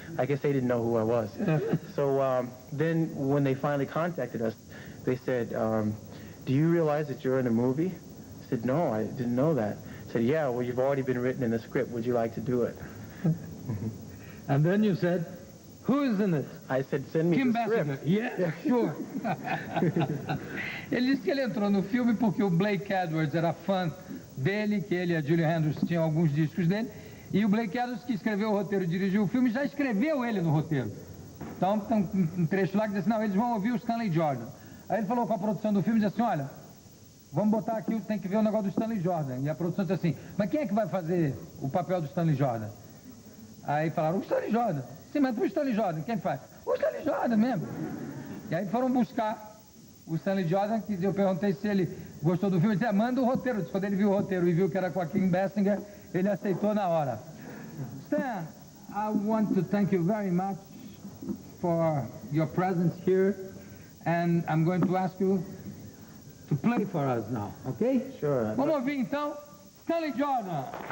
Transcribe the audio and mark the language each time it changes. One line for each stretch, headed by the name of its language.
English: I guess they didn't know who I was. So then when they finally contacted us, they said, do you realize that you're in a movie? I said, no, I didn't know that. I said, yeah, well, you've already been written in the script. Would you like to do it? And then you said, who is in it? I said, send me the script. Yeah, sure.
Portuguese: Ele disse que ele entrou no filme porque o Blake Edwards era fã dele, que ele e a Julie Andrews tinham alguns discos dele, e o Blake Edwards, que escreveu o roteiro e dirigiu o filme, já escreveu ele no roteiro. Então tem um trecho lá que diz assim, não, eles vão ouvir o Stanley Jordan. Aí ele falou com a produção do filme e disse assim, olha, vamos botar aqui, tem que ver o negócio do Stanley Jordan. E a produção disse assim, mas quem é que vai fazer o papel do Stanley Jordan? Aí falaram, o Stanley Jordan. Sim, mas pro Stanley Jordan, quem faz? O Stanley Jordan mesmo. E aí foram buscar o Stanley Jordan, que eu perguntei se ele gostou do filme, ele disse, manda o roteiro. Quando ele viu o roteiro e viu que era com a Kim Basinger, ele aceitou na hora.
English: Stan, I want to thank you very much for your presence here, and I'm going to ask you to play for us now, okay? Sure.
Portuguese: Vamos ouvir então, Stanley Jordan.